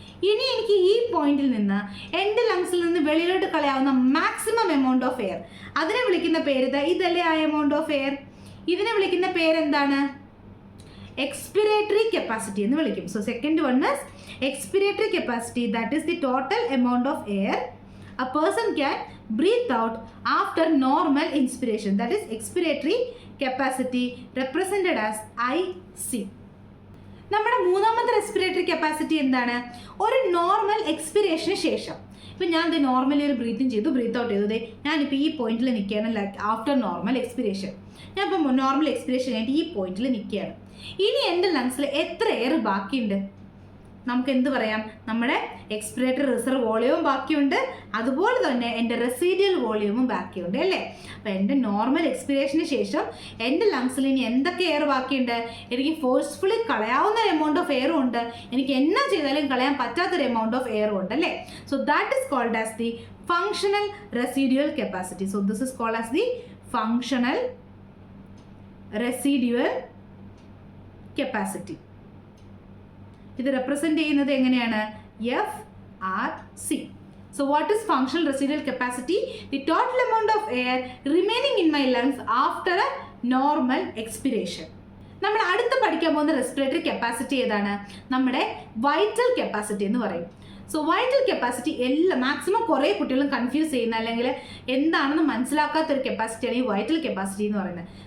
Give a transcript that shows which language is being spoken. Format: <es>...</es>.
<ml>ഇനി എനിക്ക് ഈ പോയിന്റിൽ നിന്ന് എൻ്റെ ലങ്സിൽ നിന്ന് വെളിയിലോട്ട് കളയാവുന്ന മാക്സിമം എമൗണ്ട് ഓഫ് എയർ, അതിനെ വിളിക്കുന്ന പേര് ഇതല്ലേ ആ എമൗണ്ട് ഓഫ് എയർ. ഇതിനെ വിളിക്കുന്ന പേരെന്താണ്? എക്സ്പിരേറ്ററി കപ്പാസിറ്റി എന്ന് വിളിക്കും.</ml> <en>So second one is expiratory capacity. That is the total amount of air a person can breathe out after normal inspiration. That is expiratory capacity represented as IC.</en> <ml>നമ്മുടെ മൂന്നാമത്തെ respiratory capacity എന്താണ്? ഒരു normal എക്സ്പിരേഷന് ശേഷം ഇപ്പം ഞാൻ ഇത് നോർമലി ഒരു breathing ചെയ്തു, ബ്രീത്ത് ഔട്ട് ചെയ്തു. ഞാനിപ്പോൾ ഈ പോയിന്റിൽ നിൽക്കുകയാണ്.</ml> <en>like after normal expiration</en> <ml>ഞാൻ ഇപ്പം നോർമൽ എക്സ്പിരേഷൻ ആയിട്ട് ഈ പോയിന്റിൽ നിൽക്കുകയാണ്. ഇനി എൻ്റെ ലങ്സിൽ എത്ര എയർ ബാക്കിയുണ്ട്? നമുക്ക് എന്ത് പറയാം? നമ്മുടെ എക്സ്പിരേറ്ററി റിസർവ് വോളിയവും ബാക്കിയുണ്ട്, അതുപോലെ തന്നെ എൻ്റെ റെസിഡ്യൂവൽ വോളിയവും ബാക്കിയുണ്ട് അല്ലേ. അപ്പോൾ എൻ്റെ നോർമൽ എക്സ്പിരേഷന് ശേഷം എൻ്റെ ലങ്സിൽ ഇനി എന്തൊക്കെ എയർ ബാക്കിയുണ്ട്? എനിക്ക് ഫോഴ്സ്ഫുള്ളി കളയാവുന്ന എമൗണ്ട് ഓഫ് എയറും ഉണ്ട്, എനിക്ക് എന്നാ ചെയ്താലും കളയാൻ പറ്റാത്തൊരു എമൗണ്ട് ഓഫ് എയറും ഉണ്ട് അല്ലേ.</ml> <en>So that is called as the functional residual capacity. So this is called as the functional residual capacity.</en> <ml>ഇത് റെപ്രസെന്റ് ചെയ്യുന്നത് എങ്ങനെയാണ്?</ml> <en>FRC. So what is functional residual capacity? The total amount of air remaining in my lungs after a normal expiration.</en> <ml>നമ്മൾ അടുത്ത് പഠിക്കാൻ പോകുന്ന respiratory capacity ഏതാണ്? നമ്മുടെ vital capacity എന്ന് പറയും. സോ വൈറ്റൽ കപ്പാസിറ്റി മാക്സിമം കുറേ കുട്ടികളും കൺഫ്യൂസ് ചെയ്യുന്ന അല്ലെങ്കിൽ എന്താണെന്ന് മനസ്സിലാക്കാത്തൊരു കപ്പാസിറ്റിയാണ് ഈ വൈറ്റൽ കപ്പാസിറ്റി എന്ന് പറയുന്നത്.</ml>